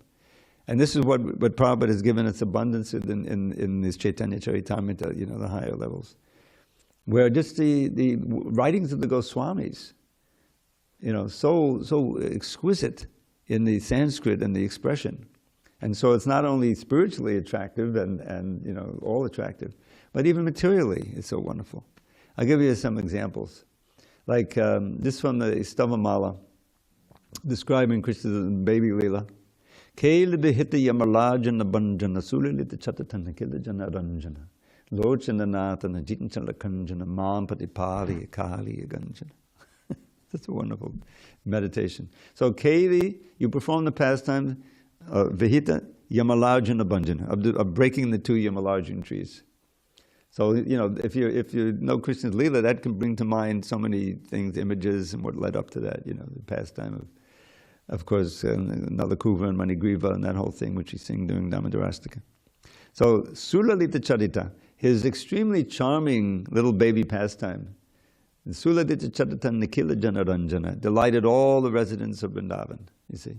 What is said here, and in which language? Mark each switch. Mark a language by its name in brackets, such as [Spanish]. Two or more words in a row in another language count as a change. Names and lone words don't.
[English] And this is what Prabhupada has given us abundance in this Chaitanya Charitamrita, the higher levels, where just the writings of the Goswamis, so exquisite in the Sanskrit and the expression. And so it's not only spiritually attractive and all attractive, but even materially it's so wonderful. I'll give you some examples. Like this from the Stavamala, describing Krishna's baby Leela. [Sanskrit] कैल विहित यमलार्जुन भञ्जन सुललित चरित निखिल जनरञ्जन लोचन नर्तन जितचञ्चल खञ्जन मां परि पालि कलि गञ्जन. [English] That's a wonderful meditation. So Kaili, you perform the pastime [Sanskrit] विहित यमलार्जुन भञ्जन, [English] of breaking the two Yamalarjuna trees. So, if you know Krishna's Leela, that can bring to mind so many things, images, and what led up to that, the pastime of course, Nalakuva and Manigriva and that whole thing, which he sang during Damodarastaka. So, [Sanskrit] सुललित चरित, [English] his extremely charming little baby pastime, [Sanskrit] सुललित चरित निखिल जनरञ्जन, [English] delighted all the residents of Vrindavan, you see.